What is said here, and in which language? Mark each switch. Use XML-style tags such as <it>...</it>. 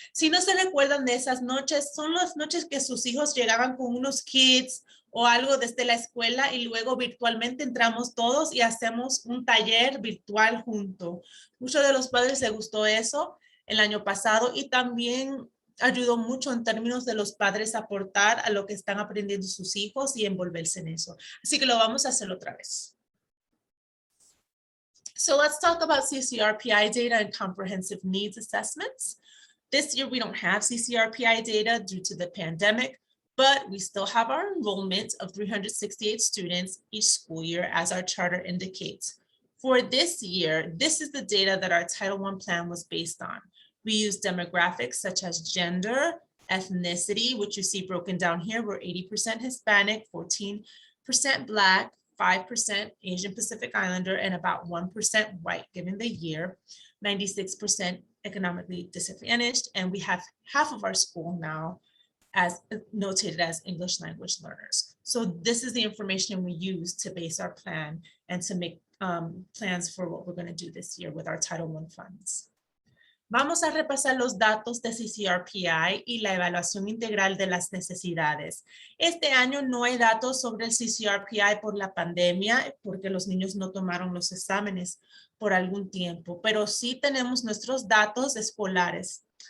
<es>Si no se recuerdan de esas noches, son las noches que sus hijos llegaban con unos kits o algo desde la escuela y luego virtualmente entramos todos y hacemos un taller virtual junto. Muchos de los padres les gustó eso el año pasado y también ayudó mucho en términos de los padres aportar a lo que están aprendiendo sus hijos y envolverse en eso. Así que lo vamos a hacer otra vez.</es> <en>So let's talk about CCRPI data and comprehensive needs assessments. This year we don't have CCRPI data due to the pandemic, but we still have our enrollment of 368 students each school year as our charter indicates. For this year, this is the data that our Title I plan was based on. We use demographics such as gender, ethnicity, which you see broken down here. We're 80% Hispanic, 14% Black, 5% Asian Pacific Islander, and about 1% white, given the year, 96% economically disadvantaged, and we have half of our school now as notated as English language learners. So this is the information we use to base our plan and to make plans for what we're going to do this year with our Title I funds.</en> <es>Vamos a repasar los datos de CCRPI y la evaluación integral de las necesidades. Este año no hay datos sobre el CCRPI por la pandemia, porque los niños no tomaron los exámenes por algún tiempo, pero sí tenemos nuestros datos escolares.</es>